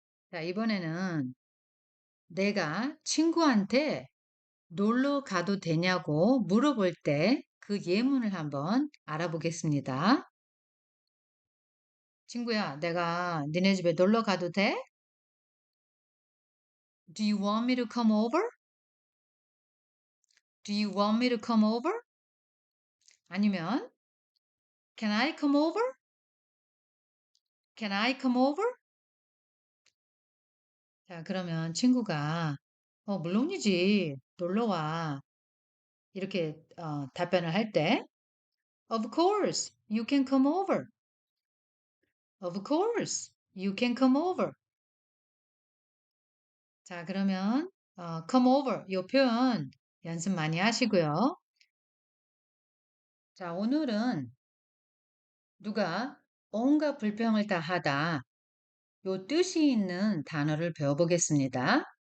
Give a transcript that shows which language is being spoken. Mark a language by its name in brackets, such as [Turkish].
[Korean] 자, 이번에는 내가 친구한테 놀러 가도 되냐고 물어볼 때 그 예문을 한번 알아보겠습니다. 친구야, 내가 니네 집에 놀러 가도 돼? [English] Do you want me to come over? Do you want me to come over? 아니면 Can I come over? Can I come over? [Korean] 자, 그러면 친구가 물론이지. 놀러 와. 이렇게 답변을 할 때 [English] Of course, you can come over. Of course, you can come over. [Korean] 자, 그러면 come over 이 표현 연습 많이 하시고요. 자, 오늘은 누가 온갖 불평을 다 하다 요 뜻이 있는 단어를 배워보겠습니다.